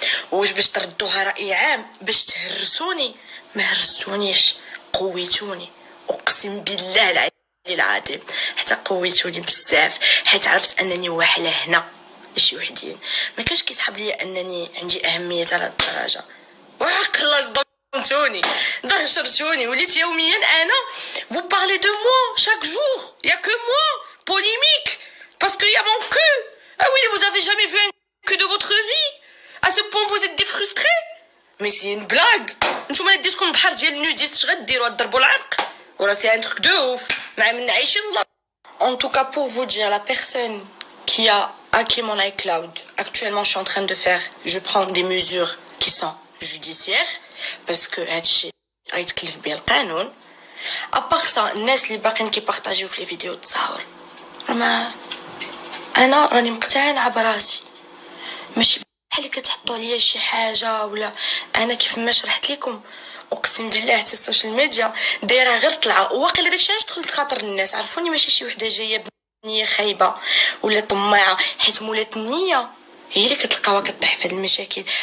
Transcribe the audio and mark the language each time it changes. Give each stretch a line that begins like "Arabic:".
Arabic: واش باش تردوها راي عام باش تهرسوني؟ ما هرستونيش، قويتوني اقسم بالله العلي العظيم، حتى قويتوني بزاف، حيت عرفت انني واحله هنا شي وحدين ما كانش كيسحب ليا انني عندي اهميه على الدرجه. وحق الله صدمتوني ضجرتوني، وليت يوميا انا
French: vous parlez de moi chaque jour, il y a que moi polémique parce qu'il y a mon cul. Ah oui, vous avez jamais vu un cul de votre vie? À ce point vous êtes des frustrés? Mais c'est une blague.
Arabic: نتوما يديتكم بحر ديال النوديست اش غديروا؟ تضربوا العرق وراه سي ان تروك دو اوف مع من عايشين الله.
French: En tout cas, pour vous dire, la personne qui a hacké mon iCloud, actuellement je suis en train de faire, je prends des mesures qui sont judiciaires parce que
Arabic: هادشي غيتكلف به القانون. ابار سا الناس اللي باقيين كيبارطاجيو في لي فيديو تصاور، ما انا راني مقتنعه براسي، ماشي بحال كتحطوا عليا شي حاجه ولا. انا كيف ما شرحت لكم اقسم بالله حتى السوشيال ميديا دايره غير طلعه، واقيلا داكشي علاش دخلت خاطر الناس عرفوني ماشي شي وحده جايه بنيه خايبه ولا طماعه، حيت مولات النيه هي اللي كتلقاوها كطيح في هاد المشاكل.